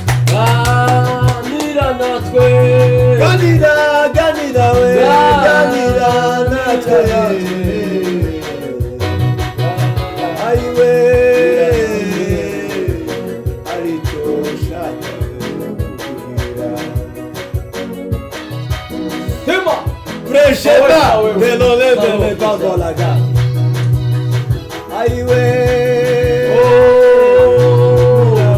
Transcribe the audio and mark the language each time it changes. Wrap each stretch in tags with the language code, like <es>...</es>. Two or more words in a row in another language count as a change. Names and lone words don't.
<rw>Ganira natwe. Ganira, ganira we. Ganira Ganira natwe. natwe. Ayi we. Aricyo nshaka kuvugira. Tema.</rw> <fr>Prêchez-la. Ah ouais, ah ouais, Belolé, ah ouais. belolé, dans la gare. Aïe, ouais. Oh.</fr>